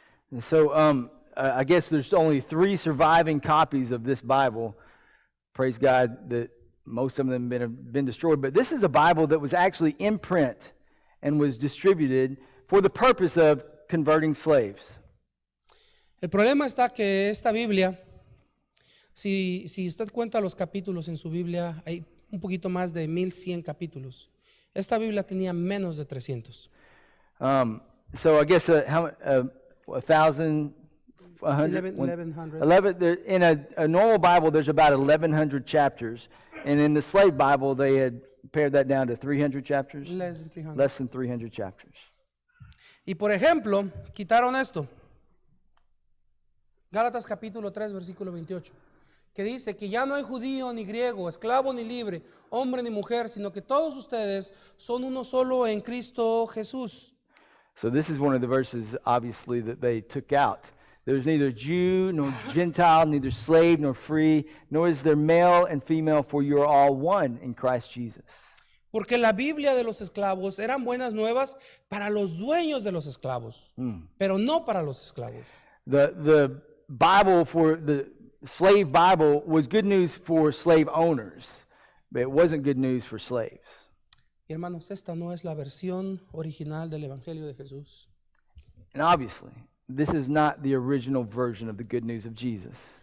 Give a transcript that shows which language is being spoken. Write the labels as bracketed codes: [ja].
[en] And so I guess there's only 3 surviving copies of this Bible. Praise God that most of them have been destroyed. But this is a Bible that was actually in print and was distributed for the purpose of converting slaves. [es] El problema está que esta Biblia, si usted cuenta los capítulos en su Biblia, hay un poquito más de 1100 capítulos. Esta Biblia tenía menos de 300. [en] So I guess 1,000, 100, 1100. in a normal Bible, there's about 1,100 chapters, and in the slave Bible, they had pared that down to 300 chapters. Less than 300. Less than 300 chapters. [es] Y por ejemplo, quitaron esto. Gálatas capítulo 3, versículo 28, que dice que ya no hay judío ni griego, esclavo ni libre, hombre ni mujer, sino que todos ustedes son uno solo en Cristo Jesús. [en] So this is one of the verses, obviously, that they took out. There's neither Jew nor Gentile, neither slave nor free, nor is there male and female, for you are all one in Christ Jesus. [es] Porque la Biblia de los esclavos eran buenas nuevas para los dueños de los esclavos, pero no para los esclavos. [en] The Bible for the slave Bible was good news for slave owners, but it wasn't good news for slaves. [es] Y hermanos, esta no es la versión original del Evangelio de Jesús. [en] And obviously, this is not the original version of the good news of Jesus.